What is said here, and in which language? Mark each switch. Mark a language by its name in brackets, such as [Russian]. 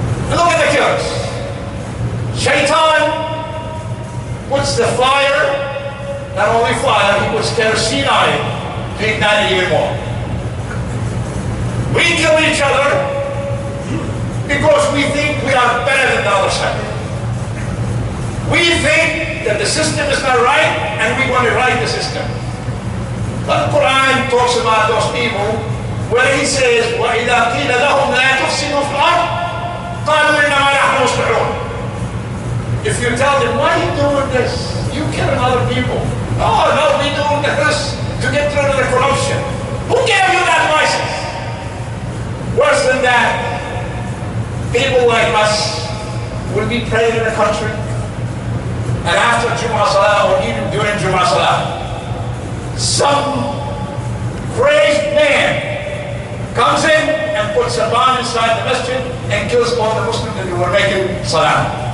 [English] And look at the killers. Shaitan puts the fire, not only fire, he puts kerosene on it to ignite it even more. We kill each other because we think we are better than the other side. We think that the system is not right and we want to right the system. But the Quran talks about those people, where he says, [Arabic] وَإِذَا قِيلَ لَهُمْ لَا تُفْسِدُوا فِي الْأَرْضِ قَالُوا إِنَّمَا نَحْنُ مُصْلِحُونَ. [English] If you tell them, why are you doing this? You killing other people. Oh, no, we doing this to get rid of the corruption. Who gave you that license? Worse than that, people like us will be praying in the country, and after Jumu'ah Salah, or even during Jumu'ah Salah, some crazed man comes in and puts a bomb inside the masjid and kills all the Muslims that were making Salah.